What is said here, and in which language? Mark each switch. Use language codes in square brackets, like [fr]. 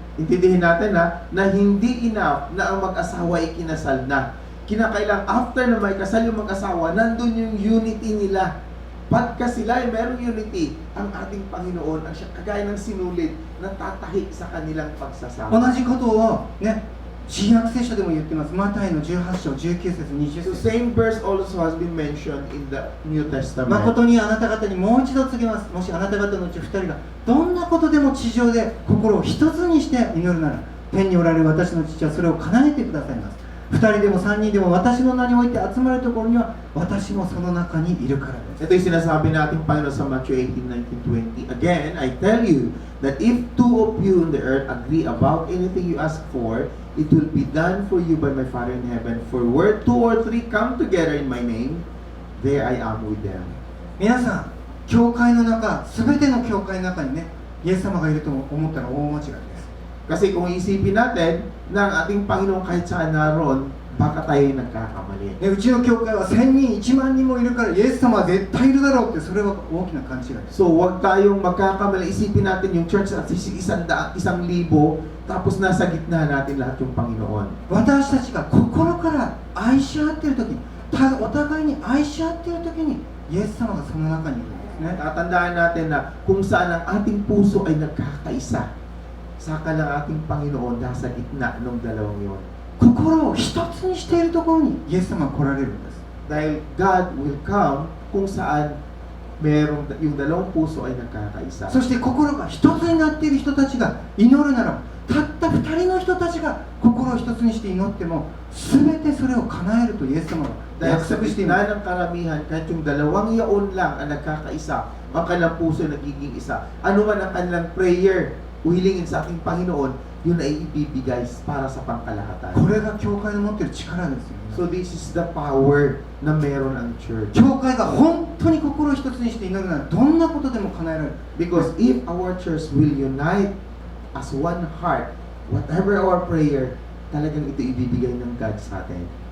[tl] Intindihin natin na hindi enough na ang mag-asawa ay kinasal na. Kinakailang after na may kasal yung mag-asawa, nandun yung unity nila. Pagka sila ay merong unity, ang ating Panginoon ang siya kagaya ng sinulid na tatahi sa kanilang [ja] 同 [tl] pagsasama. [ja] じことをね、新約聖書でも言ってます。マタイの18章19節20 [en] So [ja] 節 [en] same verse also has been mentioned in the New Testament. [ja] 誠にあなた方にもう一度告げます。もしあなた方のうち2人がどんなことでも地上で心を一つにして祈るなら天におられる私の父はそれを叶えてくださいます。 2人でも3人でも私の名において集まるところには私もその中にいるからです。 [tl] Ito yung sinasabi natin Panginoon sa Matthew 18:19-20. [en] Again, I tell you that if two of you on the earth agree about anything you ask for, it will be done for you by my Father in heaven. For where 2 or 3 come together in my name, there I am with them. [ja] 皆さん、教会の中、すべての教会の中にね、イエス様がいると思ったら大間違いです。 [tl] Kasi kung isipin natin na ang ating Panginoon kahit saan naroon, baka tayo nagkakamali. [ja] ね、うちの教会は1000人、1万人もいるからイエス様は絶対いるだろうって、それは大きな勘違いです。 [tl] So, huwag tayong magkakamali. Isipin natin yung church at 1,000, 1,000, tapos nasa gitna natin lahat yung Panginoon. [ja] 私たちが心から愛し合っているときに、お互いに愛し合っているときに、イエス様がその中にいるんですね。 [tl] Tatandaan natin na kung saan ang ating puso ay nagkakaisa, saka lang ating Panginoon nasa gitna ng dalawang yon. [ja] 心を一つにしているところにイエス様が来られるんです。 [tl] Dahil [en] God will come [tl] kung saan merong yung dalawang puso ay nagkakaisa. [ja] そして心が一つになっている人たちが祈るなら、たった2人の人たちが心を一つにして祈っても、全てそれを叶えるとイエス様は [tl] Dahil [ja] 約 [tl] sa [ja] 束しています。 [tl] gitna ng karamihan, kahit yung dalawang yaon lang ang nagkakaisa, ang kanilang puso ay nagiging isa. Ano man ang kanilang prayer, uhilingin sa ating Panginoon, yun ay ibibigay para sa pangkalahatan. [ja] これが教会の持っている力ですよね。 [en] So this is the power [tl] na meron ang [en] church. [ja] 教会が本当に心を一つにして祈るなら、どんなことでも叶えられる。 [en] Because if our church will unite as one heart, whatever our prayer, [tl] talagang ito ibibigay ng God sa atin.